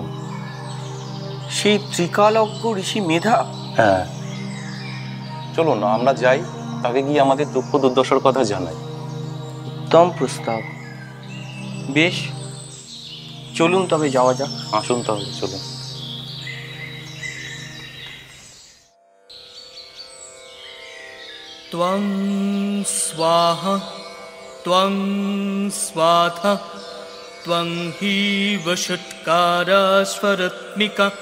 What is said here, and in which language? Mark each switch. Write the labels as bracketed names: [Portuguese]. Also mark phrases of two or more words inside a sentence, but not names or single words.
[Bangla] সেই ত্রিকালজ্ঞ ঋষি মেধা? হ্যাঁ, চলুন আমরা যাই, তাকে গিয়ে আমাদের দুঃখ দুর্দশার কথা জানাই। উত্তম প্রস্তাব। বেশ, চলুন তবে যাওয়া যাক। আসুন তাহলে, চলুন। [Sanskrit] त्वं स्वाहा त्वं स्वाधा त्वं हि वषट्कारा स्वरत्मिका